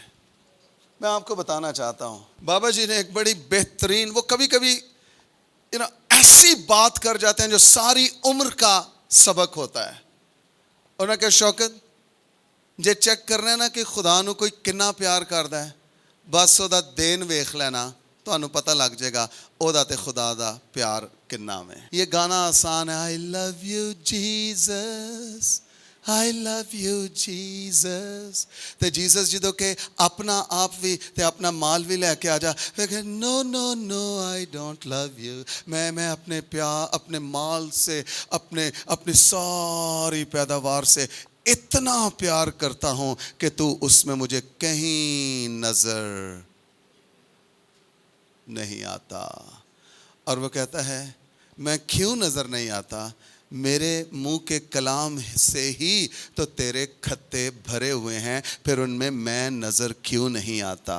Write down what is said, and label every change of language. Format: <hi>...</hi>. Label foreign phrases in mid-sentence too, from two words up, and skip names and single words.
<ur>میں آپ کو بتانا چاہتا ہوں, بابا جی نے ایک بڑی بہترین, وہ کبھی کبھی ایسی بات کر جاتے ہیں جو ساری عمر کا سبق ہوتا ہے.</ur> <pa>انہوں نے کہا شوکت جے چیک کرنا ہے نا کہ خدا نو کوئی کنا پیار کردا ہے, بس او دا دین ویکھ لینا, تانوں</pa> <ur>پتہ لگ جائے گا</ur> <pa>او دا تے خدا دا پیار کنا میں.</pa> <ur>یہ گانا آسان ہے,</ur> <en>I love you Jesus, I love you Jesus.</en> <pa>تے جیسس جدوں کہ اپنا آپ بھی تے اپنا مال بھی لے کے آ جا,</pa> <en>no no no I don't love you.</en> <ur>میں اپنے پیار, اپنے مال سے, اپنی ساری پیداوار سے اتنا پیار کرتا ہوں کہ تو اس میں مجھے کہیں نظر نہیں آتا. اور وہ کہتا ہے میں کیوں نظر نہیں آتا, میرے منہ کے کلام سے ہی تو تیرے کھتے بھرے ہوئے ہیں, پھر ان میں نظر کیوں نہیں آتا.</ur>